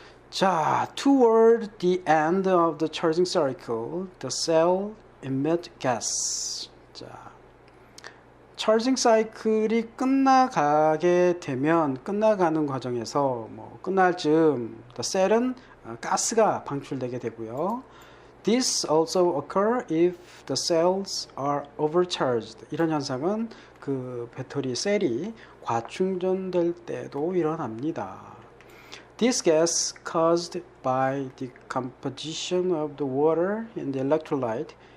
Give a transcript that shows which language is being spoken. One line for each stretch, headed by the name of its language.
English: 자, toward the end of the charging cycle, the cell emit gas.
Korean: 자, 차징 사이클이 끝나가는 과정에서 끝날 즈음 셀은 가스가 방출되게 되고요.
English: This also occur if the cells are overcharged.
Korean: 이런 현상은 그 배터리 셀이 과충전될 때도 일어납니다.
English: This gas caused by the composition of the water in the electrolyte.